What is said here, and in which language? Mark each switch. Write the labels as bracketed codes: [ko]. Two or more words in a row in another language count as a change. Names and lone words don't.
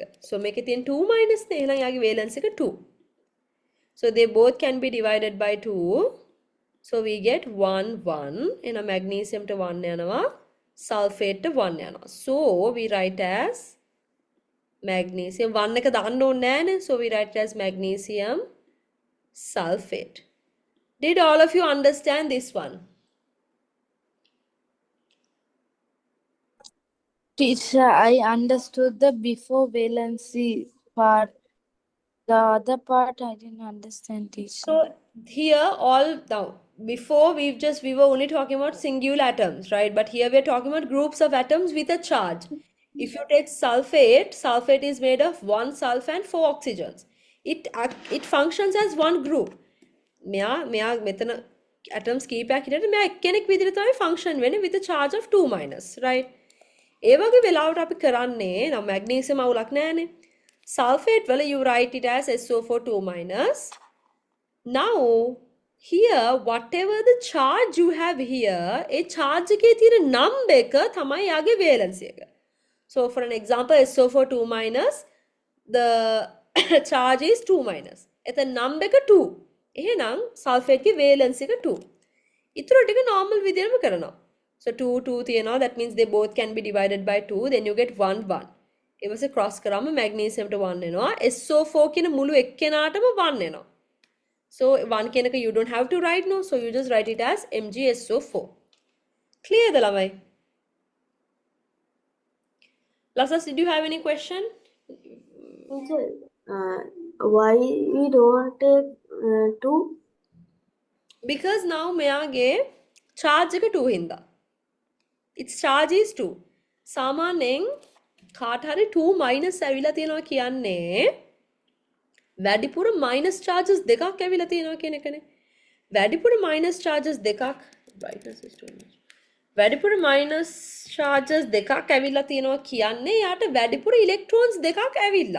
[si] So මේකේ තියෙන 2- නේ, එහෙනම් යාගේ valence එක 2. [en] So they both can be divided by 2. So we get [si] 1 1. එහෙනම් magnesium to 1 යනවා, sulfate to 1 යනවා. [en] So we write as magnesium 1 [si] එක දාන්න ඕනේ නෑනේ. [en] So we write as magnesium sulfate. Did all of you understand this one? Teacher, I understood the before valency part. The other part I didn't understand, teacher. So here all now before we were only talking about singular atoms, right? But here we are talking about groups of atoms with a charge. If you take sulfate is made of 1 sulfur and 4 oxygens. It functions as one group. [si] මෙයා මෙතන atoms කීපයක් හිටියට මෙයා එක්කෙනෙක් විදිහට තමයි function වෙන්නේ [en] with a charge of 2-, right? [si] ඒ වගේ වෙලාවට අපි කරන්නේ නම් magnesium අවුලක් නැහැනේ. Sulfate වල [en] you write it as SO4 2-. Now here whatever the charge you have here, a charge [si] එකේ තියෙන [en] number [si] එක තමයි යාගේ [en] valency එක. So for an example SO4 2-, the charge is 2-. [si] එතන number එක 2. එහෙනම් sulfate ගේ valency එක 2. ඊටු ටික normal විදිහටම කරනවා. [en] So 2 2 තියෙනවා, that means they both can be divided by 2, then you get 1 1. [si] ඊට පස්සේ cross කරාම magnesium ට 1 එනවා. SO4 කියන මුළු එක්කෙනාටම 1 එනවා. [en] So 1 [si] කියන එක [en] you don't have to write no, so you just write it as MgSO4. [si] Clear the lamai? [en] Lasas, did you have any question? Why we don't take 2? Because now [si] මෙයාගේ charge එක 2 හින්දා. [en] Its charge is 2. [si] සාමාන්‍යයෙන් කාට හරි 2 minus ඇවිල්ලා තියෙනවා කියන්නේ වැඩිපුර [en] minus charges [si] දෙකක් ඇවිල්ලා තියෙනවා කියන එකනේ. [en] වැඩිපුර minus charges දෙකක් brightness is too much. [si] වැඩිපුර [en] minus charges [si] දෙකක් ඇවිල්ලා තියෙනවා කියන්නේ යාට වැඩිපුර electrons දෙකක් ඇවිල්ලා.